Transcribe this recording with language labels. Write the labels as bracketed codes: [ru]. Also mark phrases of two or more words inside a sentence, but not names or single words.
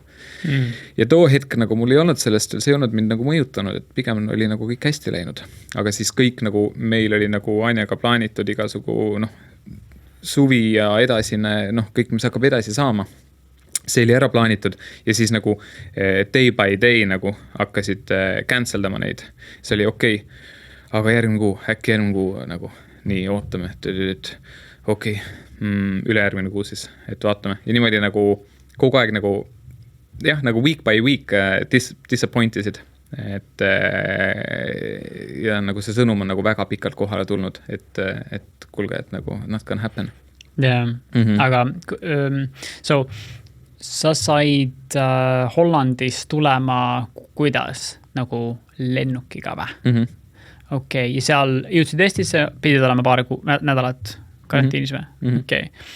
[et] Ja too hetk nagu mul ei olnud sellest, see ei olnud mind nagu mõjutanud, et pigem oli nagu kõik hästi läinud. Aga siis kõik nagu, meil oli nagu Anjaga plaanitud igasugu suvi ja edasine, kõik, mis hakkab edasi saama. See oli ära plaanitud ja siis nagu [en] day by day [et] nagu hakkasid canceldama neid. See oli okei. Aga äkki järgmine kuu nagu nii ootame, et okei, ülejärgmine kuu siis, et vaatame. Ja niimoodi nagu kogu aeg nagu, jah, nagu [en] week by week [et] disappointisid. Et ja nagu see sõnum on nagu väga pikalt kohale tulnud, et kuulge, et nagu [en] not gonna happen. Yeah. [et] Aga so sa said Hollandis tulema kuidas? Nagu lennukiga või? Okei, ja seal jõudsid Eestisse, pidid olema paar nädalat karantiinis või? Okei.